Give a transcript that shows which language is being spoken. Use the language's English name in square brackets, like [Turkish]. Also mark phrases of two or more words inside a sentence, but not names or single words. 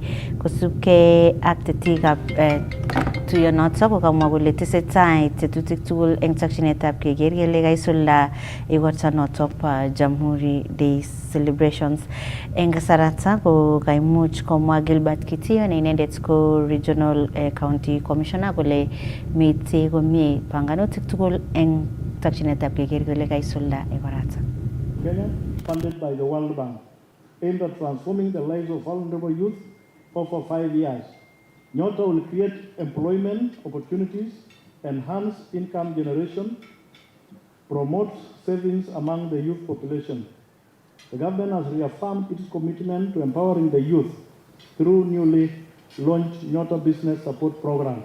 [Kalenjin] Kosubkei ak tetikab tuyonoto kokamwa kole tesetai tetutik tugul eng takchinetab keker kele kaisulda igortonoto bo Jamhuri Day celebrations. Eng kasarata ko kaimuch komwa Gilbert Kitio ne inendet ko [English] regional county commissioner [Kalenjin] kole mitei komie panganutik tugul eng takchinetab keker kele kaisulda igorata. [English] Kenya, funded by the World Bank, aimed at transforming the lives of vulnerable youth over 5 years. Nyota will create employment opportunities, enhance income generation, promote savings among the youth population. The government has reaffirmed its commitment to empowering the youth through newly launched Nyota Business Support Program.